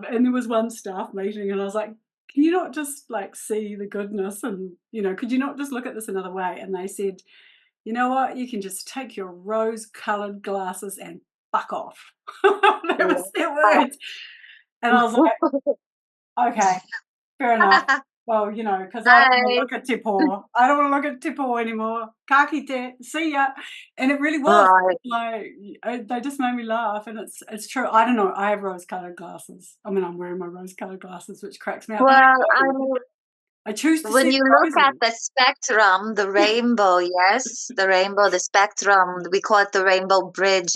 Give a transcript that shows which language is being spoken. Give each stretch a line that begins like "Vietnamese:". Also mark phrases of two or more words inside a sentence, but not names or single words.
English: And there was one staff meeting and I was like, can you not just like see the goodness and, you know, could you not just look at this another way? And they said, you know what, you can just take your rose-colored glasses and fuck off. That was their words. And I was like, okay, fair enough. Well, you know, because I don't want to Hi. look at
Māori: Te Pō.
English: I don't want to look at
Māori: Te Pō
English: anymore.
Māori: Ka kite,
English: see ya. And it really was. Right. Like, they just made me laugh. And it's true. I don't know. I have rose-colored glasses. I mean, I'm wearing my rose-colored glasses, which cracks me up. Well, I choose to when see you the look at roses. the spectrum, the rainbow, yes, the rainbow, the spectrum, we call it the rainbow bridge.